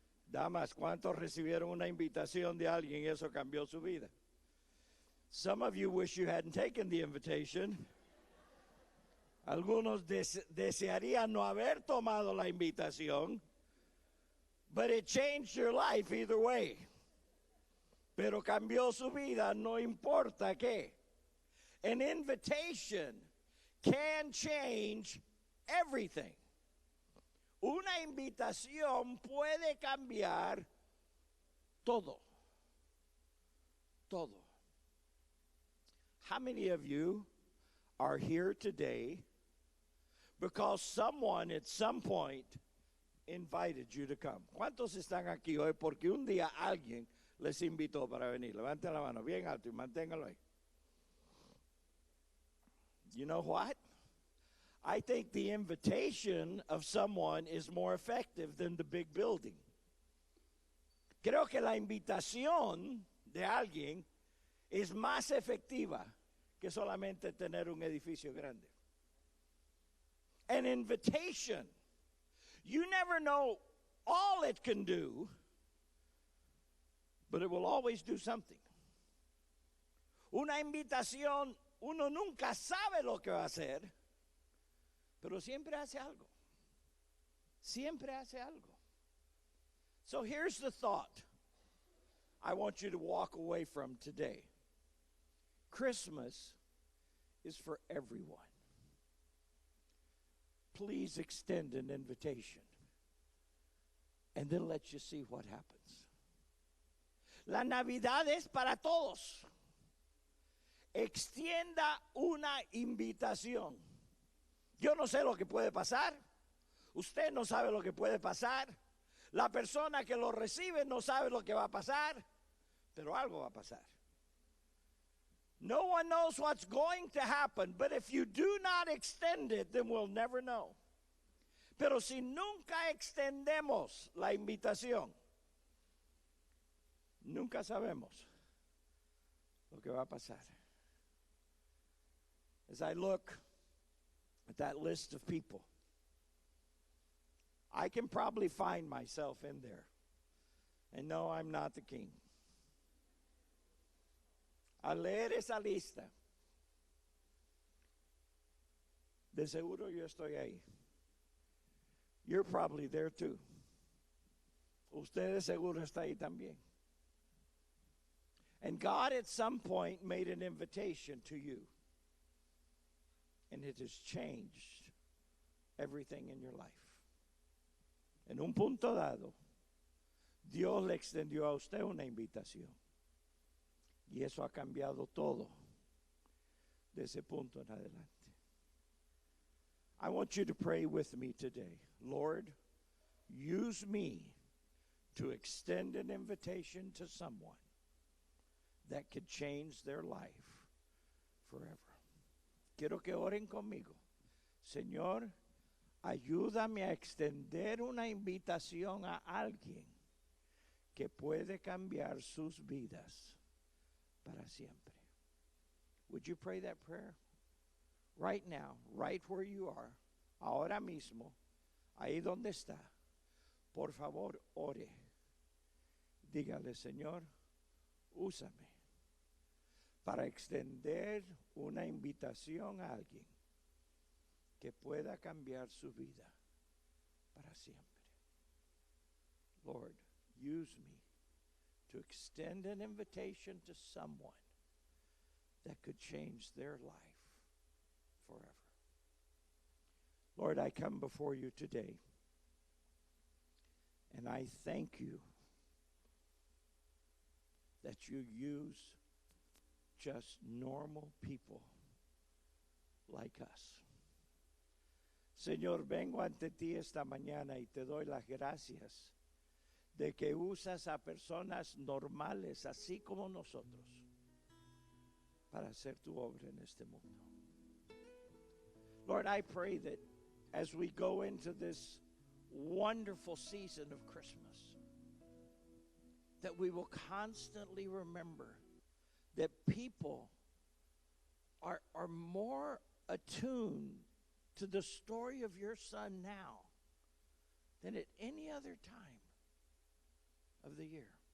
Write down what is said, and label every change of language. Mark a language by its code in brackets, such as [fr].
[es] Damas, ¿cuántos recibieron una invitación de alguien y eso cambió su vida? [en] Some of you wish you hadn't taken the invitation. [es] Algunos desearían no haber tomado la invitación, [en] but it changed your life either way. [es] Pero cambió su vida, no importa qué. [en] An invitation can change everything. [es] Una invitación puede cambiar todo. Todo. [en] How many of you are here today because someone at some point invited you to come? [es] ¿Cuántos están aquí hoy porque un día alguien les invitó para venir? Levanten la mano bien alto y manténganlo ahí. [en] You know what? I think the invitation of someone is more effective than the big building. Creo que la invitación de alguien es más efectiva que solamente tener un edificio grande. An invitation, you never know all it can do, but it will always do something. Una invitación, uno nunca sabe lo que va a hacer, pero siempre hace algo. Siempre hace algo. So here's the thought I want you to walk away from today. Christmas is for everyone. Please extend an invitation, and then let you see what happens. [es] La Navidad es para todos. Extienda una invitación. Yo no sé lo que puede pasar. Usted no sabe lo que puede pasar. La persona que lo recibe no sabe lo que va a pasar. Pero algo va a pasar. [en] No one knows what's going to happen, but if you do not extend it, then we'll never know. [es] Pero si nunca extendemos la invitación, nunca sabemos lo que va a pasar. [en] As I look at that list of people, I can probably find myself in there. And no, I'm not the king. [es] Al leer esa lista, de seguro yo estoy ahí. [en] You're probably there too. [es] Usted de seguro está ahí también. [en] And God at some point made an invitation to you. And it has changed everything in your life. [es] En un punto dado, Dios le extendió a usted una invitación. Y eso ha cambiado todo de ese punto en adelante. [en] I want you to pray with me today. Lord, use me to extend an invitation to someone that could change their life forever. [es] Quiero que oren conmigo. Señor, ayúdame a extender una invitación a alguien que puede cambiar sus vidas para siempre. [en] Would you pray that prayer? Right now, right where you are, [es] ahora mismo, ahí donde está. Por favor, ore. Dígale, Señor, úsame para extender una invitación a alguien que pueda cambiar su vida para siempre. [en] Lord, use me to extend an invitation to someone that could change their life forever. Lord, I come before you today, and I thank you that you use just normal people like us. [es] Señor, vengo ante ti esta mañana y te doy las gracias de que usas a personas normales, así como nosotros, para hacer tu obra en este mundo. [en] Lord, I pray that as we go into this wonderful season of Christmas, that we will constantly remember that people are more attuned to the story of your Son now than at any other time of the year.